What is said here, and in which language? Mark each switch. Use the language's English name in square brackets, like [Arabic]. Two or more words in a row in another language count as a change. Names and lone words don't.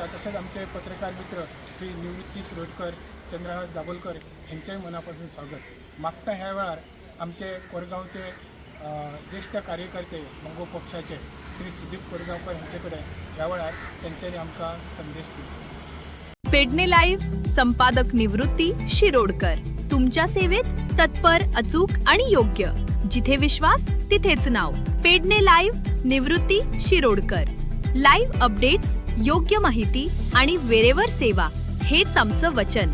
[Konkani] तसेच आमचे पत्रकार मित्र श्री निवृत्ती शिरोडकर, चंद्रहास दाबोलकर हेंचेय मनापासून स्वागत मागता. ह्या वेळार आमचे कोरगांवचे ज्येष्ठ कार्यकर्ते मंगो पक्षाचे श्री सुदीप कोरगांवकर हेंचे कडेन ह्या वेळार तेंच्यांनी आमकां संदेश दिवचो. [Marathi] पेडणे लाईव्ह संपादक निवृत्ती शिरोडकर तुमच्या सेवेत तत्पर, अचूक आणि योग्य. जिथे विश्वास तिथेच नाव. पेडणे लाईव्ह निवृत्ती शिरोडकर. लाईव्ह अपडेट्स, योग्य माहिती आणि वेरेवर सेवा हेच आमचं वचन.